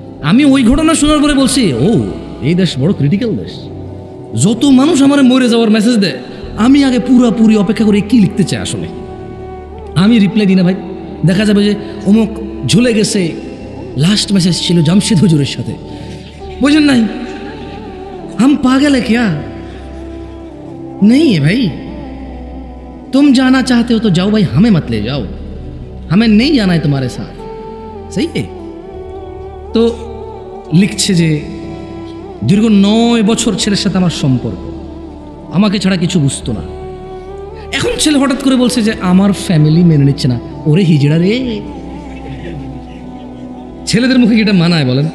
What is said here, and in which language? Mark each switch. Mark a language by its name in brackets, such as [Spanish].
[Bangla] আমি ওই ঘটনা শোনার পরে বলছি, ও এই দেশ বড় ক্রিটিক্যাল দেশ। যত মানুষ আমার মরে যাওয়ার মেসেজ দেয়, আমি আগে পুরোপুরি অপেক্ষা করে কি লিখতে চাই আসলে। আমি রিপ্লাই দিই না ভাই, দেখা যাবে যে অমুক ঝুলে গেছে, লাস্ট মেসেজ ছিল জামশেদ হুজুরের সাথে। বুঝেন নাই, [Hindi] हम पागल है क्या? नहीं है भाई, तुम जाना चाहते हो तो जाओ भाई, हमें मत ले जाओ, हमें नहीं जाना है तुम्हारे साथ। सही है? [Bangla] তো লিখছে যে দীর্ঘ 9 বছর ছেলের সাথে আমার সম্পর্ক, আমাকে ছাড়া কিছু বুঝতো না। এখন ছেলে হঠাৎ করে বলছে যে আমার ফ্যামিলি মেনে নিচ্ছে না। ওরে হিজড়া রে, ছেলেদের মুখে এটা মানায় বলেন?